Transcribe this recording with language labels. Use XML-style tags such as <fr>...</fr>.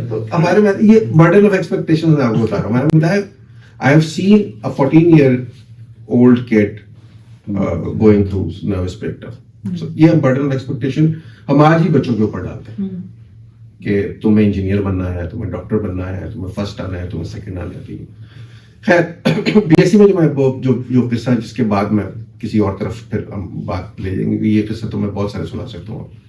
<ur>تو ہمارے میں یہ</ur> <en>burden of expectation</en> <ur>میں آپ کو بتا رہا ہوں. میں نے بتایا</ur> <en>I have seen a 14-year-old kid going through nervous breakdown.</en> <ur>So یہ</ur> <en>burden of expectation</en> <ur>ہم آج ہی بچوں کے اوپر ڈالتے ہیں کہ تمہیں انجینئر بننا ہے, تمہیں ڈاکٹر بننا ہے, تمہیں فرسٹ آنا ہے, تمہیں سیکنڈ آنا ہے. خیر بی ایس سی میں جو قصہ جس کے بعد میں کسی اور طرف پھر ہم بات لے جائیں گے, یہ قصہ تو میں بہت سارے سنا سکتا ہوں.</ur>